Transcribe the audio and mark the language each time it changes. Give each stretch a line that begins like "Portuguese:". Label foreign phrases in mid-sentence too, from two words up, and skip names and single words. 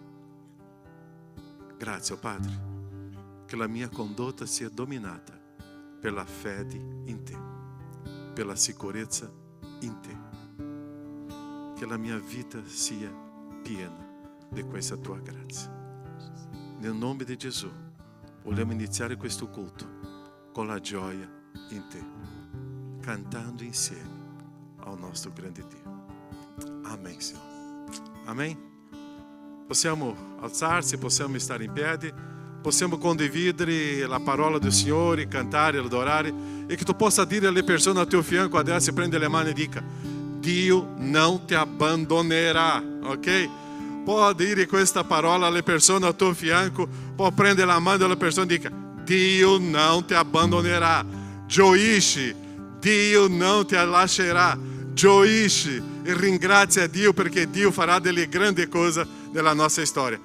Italian: Grazie, oh Padre, che la mia condotta sia dominata per la fede in Te, per la sicurezza in Te, che la mia vita sia piena di questa Tua grazia. Nel nome di Gesù vogliamo iniziare questo culto con la gioia in Te, cantando insieme ao nostro grande Dio.
Portuguese: Amém, Senhor. Amém?
Italian: Possiamo alzarsi, possiamo stare in piedi, possiamo condividere la parola del Signore, cantare, adorare, e che tu possa dire alle persone al tuo fianco adesso, prende le mani e dica: Dio non ti abbandonerà, ok? Può dire questa parola alle persone al tuo fianco, può prendere la mano della persona e dica: Dio non ti abbandonerà, gioisci, Dio non ti lascerà, gioisci e ringrazia Dio perché Dio farà delle grandi cose nella nostra storia.